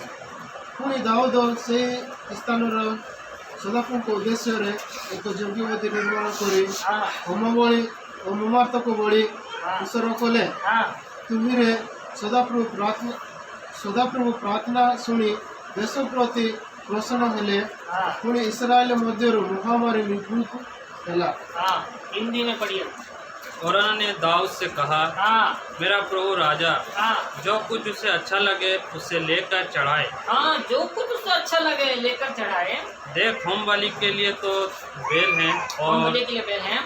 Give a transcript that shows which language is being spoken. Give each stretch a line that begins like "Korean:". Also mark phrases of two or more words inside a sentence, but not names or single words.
Odia: ପୁଣି ଦାଉଦ ସେହି ସ୍ଥାନର ସଦାପ୍ରଭୁଙ୍କ ଉଦ୍ଦେଶ୍ୟରେ ଏକ ଯଜ୍ଞବେଦୀ ନିର୍ମାଣ କରି
Hindi: हाँ
Odia: ହୋମବଳି ଓ ମମାର୍ତ୍ତକ ବଳି ଉତ୍ସର୍ଗ କଲେ।
Hindi: हाँ
Odia: ତୁହିରେ ସଦାପ୍ରଭୁ ପ୍ରାର୍ଥନା ଶୁଣି ଦେଶ ପ୍ରତି ପ୍ରସନ୍ନ ହେଲେ।
Hindi: हाँ
Odia: ପୁଣି ଇସ୍ରାଏଲ ମଧ୍ୟରୁ ମହାମାରୀ ନିବୃତ୍ତ ହେଲା।
Hindi: हाँ। हिंदी में पढ़िए। औरना ने दाऊद से कहा, हाँ मेरा प्रभु राजा हाँ जो कुछ उसे अच्छा लगे उसे लेकर चढ़ाए। हाँ, जो कुछ उसको अच्छा लगे लेकर चढ़ाए। देख होम बलि के लिए तो बेल हैं और और के लिए बेल हैं,